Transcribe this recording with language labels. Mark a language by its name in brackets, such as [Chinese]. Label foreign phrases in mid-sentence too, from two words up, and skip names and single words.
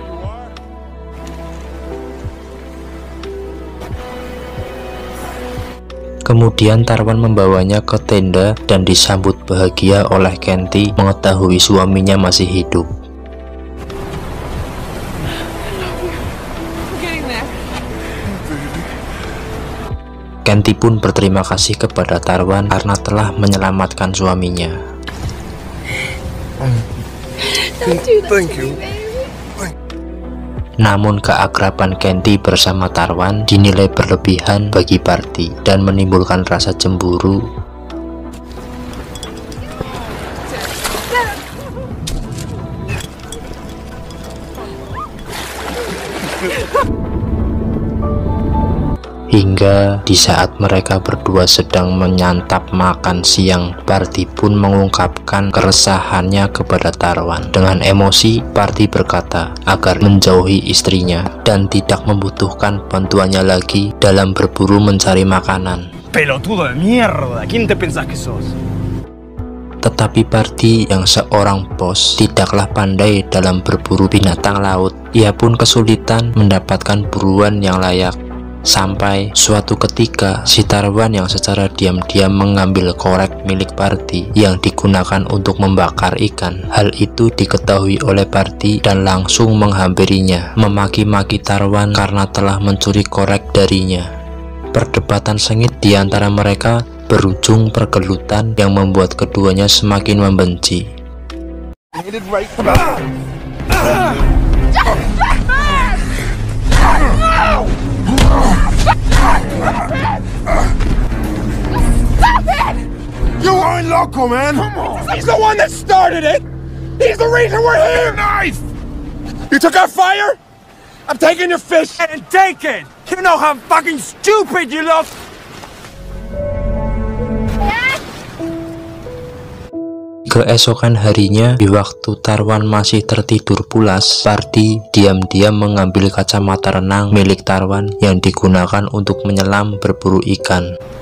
[Indonesian] Kemudian Tarwan membawanya ke tenda dan disambut bahagia oleh Kenty mengetahui suaminya masih hidup. Kenty pun berterima kasih kepada Tarwan karena telah menyelamatkan suaminya. [English] Thank you. [Indonesian] Namun keakraban Kenty bersama Tarwan dinilai berlebihan bagi Barty dan menimbulkan rasa cemburu. Hingga di saat mereka berdua sedang menyantap makan siang, Barty pun mengungkapkan keresahannya kepada Tarwan. Dengan emosi, Barty berkata agar menjauhi istrinya dan tidak membutuhkan bantuannya lagi dalam berburu mencari makanan. [Spanish] Pelotudo de mierda, ¿quién te pensás que sos? [Indonesian] Tetapi Barty yang seorang bos tidaklah pandai dalam berburu binatang laut. Ia pun kesulitan mendapatkan buruan yang layak. Sampai suatu ketika si Tarwan yang secara diam-diam mengambil korek milik Barty yang digunakan untuk membakar ikan. Hal itu diketahui oleh Barty dan langsung menghampirinya, memaki-maki Tarwan karena telah mencuri korek darinya. Perdebatan sengit di antara mereka berujung pergelutan yang membuat keduanya semakin membenci. [English] You aren't loco, man! Come on! He's the one that started it! He's the reason we're here! Knife! You took our fire? I'm taking your fish! And take it! You know how fucking stupid you look! [Indonesian] Keesokan harinya, di waktu Tarwan masih tertidur pulas, Barty diam-diam mengambil kacamata renang milik Tarwan yang digunakan untuk menyelam berburu ikan.